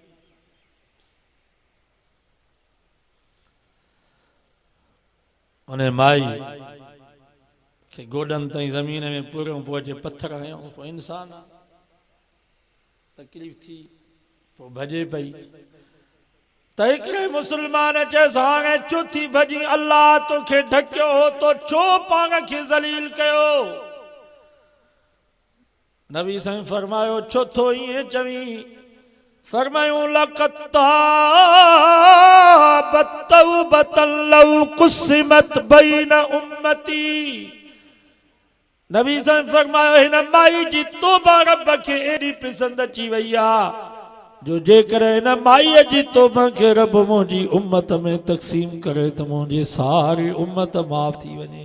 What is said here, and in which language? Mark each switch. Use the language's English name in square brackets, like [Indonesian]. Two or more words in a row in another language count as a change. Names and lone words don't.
[Sindhi] उन माई खे गोॾनि ताईं ज़मीन में पूरियो, पोइ अचे पथर हयूं, पोइ इंसान आहे, तकलीफ़ थी, पोइ भॼे पई। त हिकिड़े मुस्लमान चयसि हाणे छो थी भॼी? अल्लाह तोखे ढकियो हो, तो छो पाण खे ज़लील कयो? नबी साईं फरमायो छो थो ईअं चवीं? [Arabic] फरमायूं لقد تابت توبة لو قسمت بين أمتي. [Sindhi] नबी साईं फरमायो हिन माई जी तौबा रब खे एॾी पसंदि अची वई आहे, जो जेकर हिन माईअ जी तौबा खे रब मुंहिंजी उम्मत में तक़सीम करे त मुंहिंजी सारी उम्मत माफ़ थी वञे।